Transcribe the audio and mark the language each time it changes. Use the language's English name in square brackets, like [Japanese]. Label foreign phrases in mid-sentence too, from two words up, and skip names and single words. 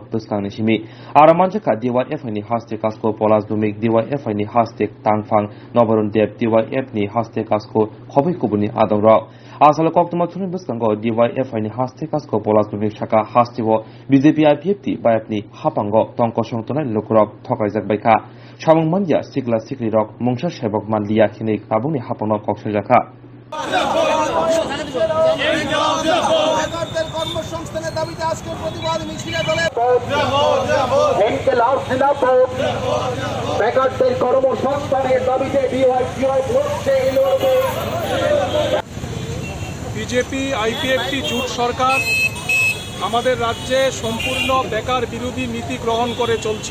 [Kok Borok] बसलांनि सिमि आरामानजाखा डिवाइएफआइनि हास्ति कासको पलास दुमिक डिवाइएफआइनि हास्ति तांफां नबरुन देब डिवाइएफनि हास्ति कासको खबै कुबुनि आदंराव आसाल कक्तमा थुनि बसकांगो डिवाइएफआइनि हास्ति कासको पलास दुमिक साका हास्तिव बिजेपि आइपिएफति बायपनि हापांगो तंक संतनाय लुकुरक थकायजाकबायखा सामुं मानजिया सिख्ला सिख्रि रक मुंसा सेबक मानलिया खिनै काबुंनि हापांनो कक्सजाखा [Bangla] কর্মসংস্থানের দাবিতে আজকের প্রতিবাদ মিছিলে দলে বেকারদের কর্মসংস্থানের দাবিতে বিজেপি আইপিএফটি জোট সরকার আমাদের রাজ্যে সম্পূর্ণ বেকার বিরোধী নীতি গ্রহণ করে চলছে।